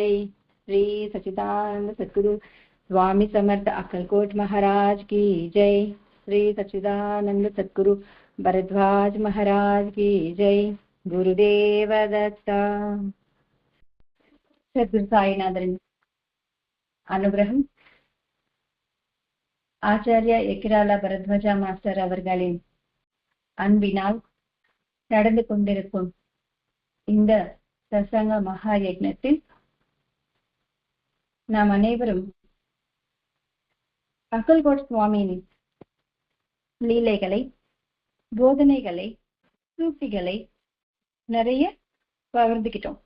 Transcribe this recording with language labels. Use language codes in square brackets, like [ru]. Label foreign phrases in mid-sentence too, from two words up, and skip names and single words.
[hi] श्री सच्चिदानंद सद्गुरु स्वामी समर्थ अक्कलकोट महाराज की जय। श्री सच्चिदानंद सद्गुरु भरद्वाज महाराज की जय। गुरुदेव दत्ता। [ta] சத்குரு சாய்நாதன் அனுக்கிரகம் ஆச்சாரியா எக்கிராலா பரத்வாஜா மாஸ்டர் அவர்களின் அன்பினால் நடந்து கொண்டிருக்கும் இந்த சத்சங்க மகா யஜ்ஞத்தில் நாம் அனைவரும் அக்கல்கோட் சுவாமியின் லீலைகளை, போதனைகளை, சூக்திகளை நிறைய பகிர்ந்துக்கிட்டோம்.